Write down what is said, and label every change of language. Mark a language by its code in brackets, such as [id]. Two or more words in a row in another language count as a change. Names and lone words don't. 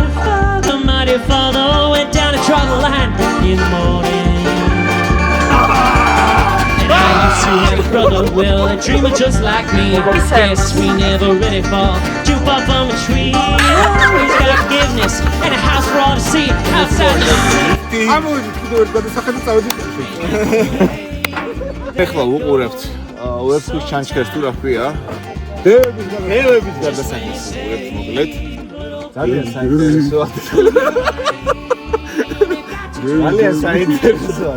[en] The mighty Father went down and draw the line in the morning. I used to have a brother, well, a dreamer just like me. Guess we never really fall too far from a tree. Always got forgiveness and a house for all to see outside the city. [ka] ეხლა უყურებთ ვებსკის ჩანჩქერს თუ რა ქვია? დევების გადასახადს უყურებთ მოკლედ. ძალიან საინტერესოა. ძალიან საინტერესოა.